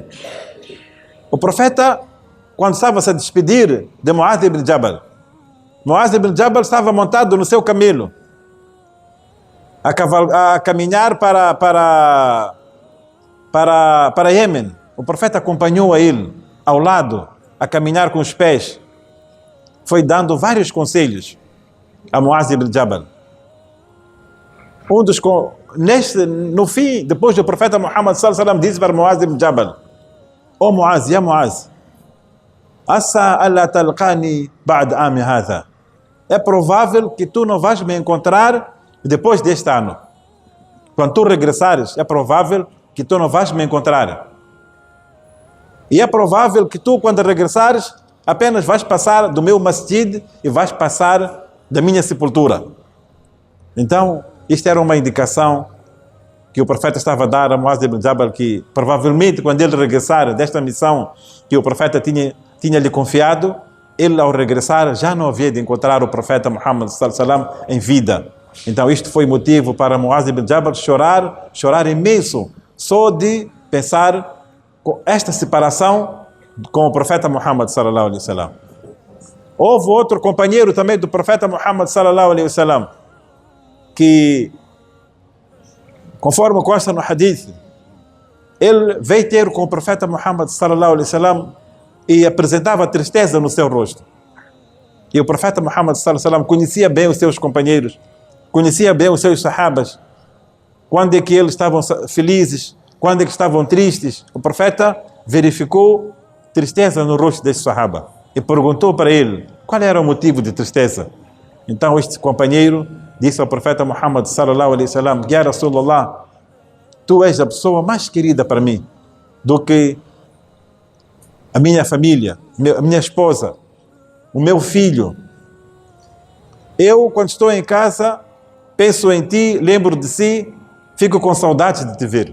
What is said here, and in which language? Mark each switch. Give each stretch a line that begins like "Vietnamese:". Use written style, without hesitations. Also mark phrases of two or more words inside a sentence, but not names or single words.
Portuguese: O profeta, quando estava a se despedir de Muaz ibn Jabal, Muaz ibn Jabal estava montado no seu camelo, a caminhar para Iêmen. O profeta acompanhou a ele, ao lado, a caminhar com os pés. Foi dando vários conselhos a Muaz ibn Jabal. No fim, depois do profeta Muhammad
Arabic: صلى الله عليه وسلم
Portuguese: disse para Muaz ibn Jabal: "Oh Muaz, ya Muaz,
Arabic: عسى ألا تلقاني بعد عامي هذا."
Portuguese: É provável que tu não vais me encontrar depois deste ano. Quando tu regressares, é provável que tu não vais me encontrar. E é provável que tu, quando regressares, apenas vais passar do meu masjid e vais passar da minha sepultura. Então, isto era uma indicação que o profeta estava a dar a Muaz ibn Jabal, que provavelmente quando ele regressar desta missão que o profeta tinha lhe confiado, ele ao regressar já não havia de encontrar o profeta Muhammad
Arabic: صلى الله عليه وسلم
Portuguese: em vida. Então isto foi motivo para Muaz ibn Jabal chorar imenso, só de pensar com esta separação com o profeta Muhammad
Arabic: صلى الله عليه وسلم.
Portuguese: Houve outro companheiro também do profeta Muhammad
Arabic: صلى الله عليه وسلم,
Portuguese: que, conforme consta no hadith, ele veio ter com o profeta Muhammad
Arabic: صلى الله عليه وسلم
Portuguese: e apresentava tristeza no seu rosto. E o profeta Muhammad
Arabic: صلى الله عليه وسلم
Portuguese: conhecia bem os seus companheiros, conhecia bem os seus sahabas, quando é que eles estavam felizes, quando é que estavam tristes. O profeta verificou tristeza no rosto desse sahaba e perguntou para ele qual era o motivo de tristeza. Então este companheiro disse ao profeta Muhammad
Arabic: صلى الله عليه وسلم: "يا رسول الله,
Portuguese: tu és a pessoa mais querida para mim do que a minha família, a minha esposa, o meu filho. Eu, quando estou em casa, penso em ti, lembro de si, fico com saudade de te ver.